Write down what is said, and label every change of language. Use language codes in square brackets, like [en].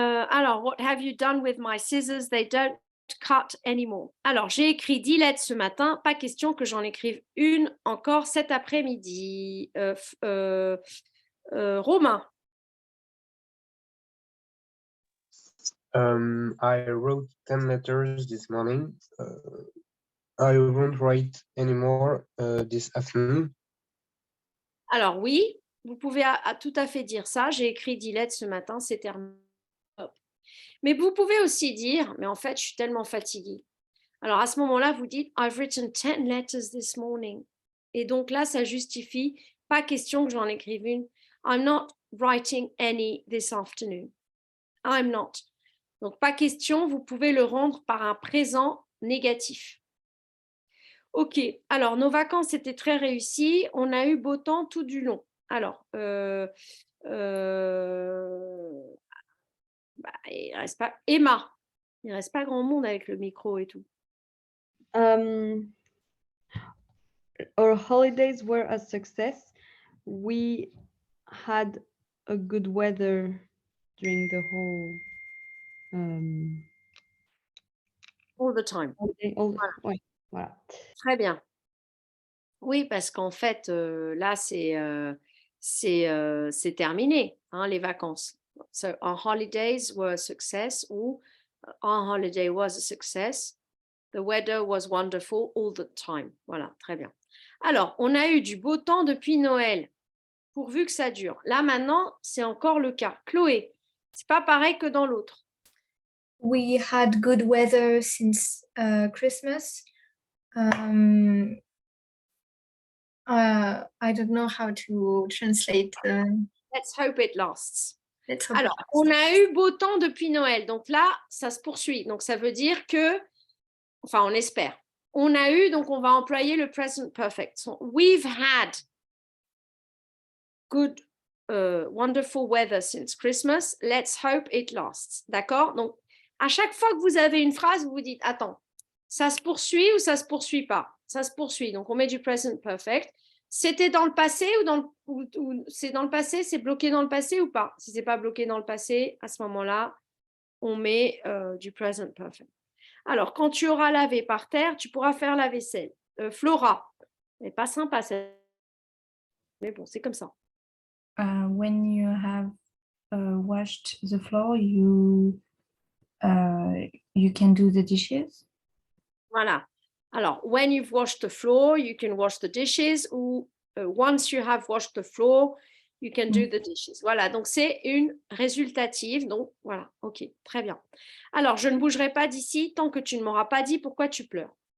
[fr] Alors, [en] what have you done with my scissors? They don't cut anymore. [fr] Alors, j'ai écrit 10 lettres ce matin. Pas question que j'en écrive une encore cet après-midi. Romain. [en] I wrote 10 letters this morning. I won't write anymore this afternoon. [fr] Alors oui, vous pouvez tout à fait dire ça. J'ai écrit 10 lettres ce matin, c'est terminé. Mais vous pouvez aussi dire, mais en fait, je suis tellement fatiguée. Alors à ce moment-là, vous dites, [en] I've written 10 letters this morning. [fr] Et donc là, ça justifie, pas question que j'en écrive une. [en] I'm not writing any this afternoon. I'm not. [fr] Donc pas question, vous pouvez le rendre par un présent négatif. Ok, alors nos vacances étaient très réussies. On a eu beau temps tout du long. Alors, il reste pas Emma. Il reste pas grand monde avec le micro et tout. [en] Our holidays were a success. We had a good weather during the whole all the time. Holiday, [fr] ouais, voilà. Très bien. Oui, parce qu'en fait, là, c'est terminé, hein, les vacances. [en] So, our holidays were a success ou our holiday was a success. The weather was wonderful all the time. [fr] Voilà, très bien. Alors, on a eu du beau temps depuis Noël, pourvu que ça dure. Là, maintenant, c'est encore le cas. Chloé, c'est pas pareil que dans l'autre. [en] We had good weather since Christmas. I don't know how to translate. Let's hope it lasts. Let's hope [fr] Alors, [en] it lasts. [fr] on a eu beau temps depuis Noël. Donc là, ça se poursuit. Donc, ça veut dire que, enfin, on espère. On a eu, donc on va employer le present perfect. [en] So, we've had good, wonderful weather since Christmas. Let's hope it lasts. [fr] D'accord? Donc, à chaque fois que vous avez une phrase, vous vous dites, attends, ça se poursuit ou ça se poursuit pas? Ça se poursuit. Donc, on met du present perfect. C'était dans le passé ou c'est dans le passé, c'est bloqué dans le passé ou pas? Si c'est pas bloqué dans le passé, à ce moment-là, on met du present perfect. Alors, quand tu auras lavé par terre, tu pourras faire la vaisselle. Flora, c'est pas sympa, mais bon, c'est comme ça. [en] When you have washed the floor, you can do the dishes. [fr] Voilà. [en] Alors, when you've washed the floor, you can wash the dishes ou once you have washed the floor, you can do the dishes. [fr] Voilà, donc c'est une résultative. Donc, voilà, ok, très bien. Alors, je ne bougerai pas d'ici tant que tu ne m'auras pas dit pourquoi tu pleures.